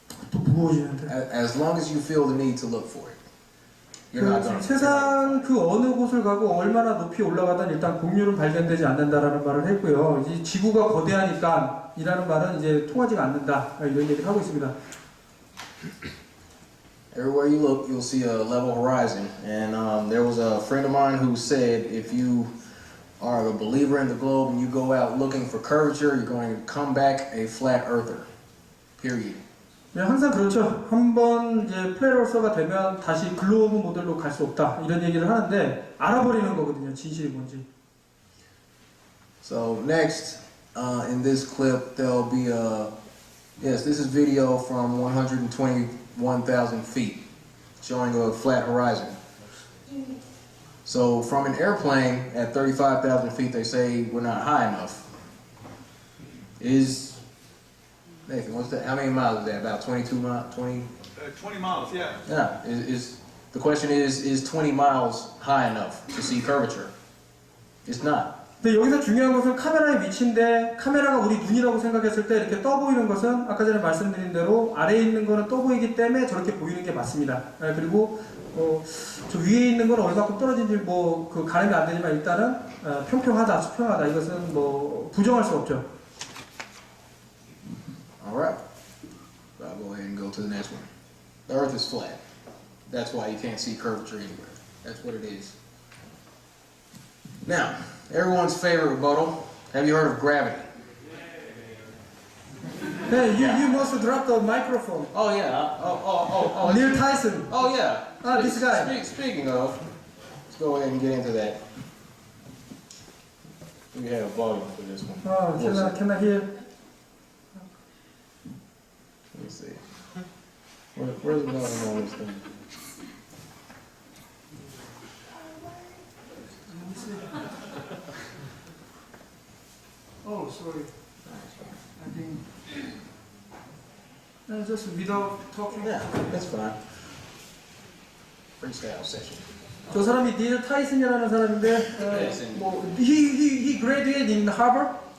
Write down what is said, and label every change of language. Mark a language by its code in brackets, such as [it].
[ko] 또 무거워지는데. [en] As long as you feel the need to look for it. You're not gonna. [ko] 세상 그 어느 곳을 가고 얼마나 높이 올라가든 일단 공률은 발견되지 않는다라는 말을 했고요. 이 지구가 거대하니까 이라는 말은 이제 통하지가 않는다 이런 얘기를 하고 있습니다. [en] Everywhere you look, you'll see a level horizon. And there was a friend of mine who said, if you are a believer in the globe and you go out looking for curvature, you're going to come back a flat earther. Period. [ko] 네, 항상 그렇죠. 한번 이제 플랫어서가 되면 다시 글로브 모델로 갈 수 없다 이런 얘기를 하는데 알아버리는 거거든요. 진실이 뭔지. [en] So next, in this clip, there'll be yes, this is video from 121,000 feet, showing a flat horizon. So from an airplane at 35,000 feet, they say we're not high enough. Nathan, what's that? How many miles is that? About 22 miles? 20? 20 miles, yeah. Yeah. The question is 20 miles high enough to see curvature? It's not. [ko] 근데 여기서 중요한 것은 카메라의 위치인데 카메라가 우리 눈이라고 생각했을 때 이렇게 떠 보이는 것은 아까 전에 말씀드린 대로 아래에 있는 거는 떠 보이기 때문에 저렇게 보이는 게 맞습니다. 그리고 저 위에 있는 건 얼마큼 떨어진지 그 가늠이 안 되지만 일단은 평평하다, 수평하다 이것은 부정할 수 없죠. [en] All right. I'll go ahead and go to the next one. The Earth is flat. That's why you can't see curvature anywhere. That's what it is. Now, everyone's favorite rebuttal. Have you heard of gravity? Hey, you must drop the microphone. Oh yeah. Oh. Neil Tyson. Oh yeah. This guy. Speaking of, let's go ahead and get into that. We have volume for this one. Can I hear? Let me see. Where's the volume on this thing? Oh, sorry. I think just without talking. Yeah, that's fine. Freestyle session. [ko] 저 사람이 닐 타이슨이라는 사람인데, [en] he graduated in Harvard.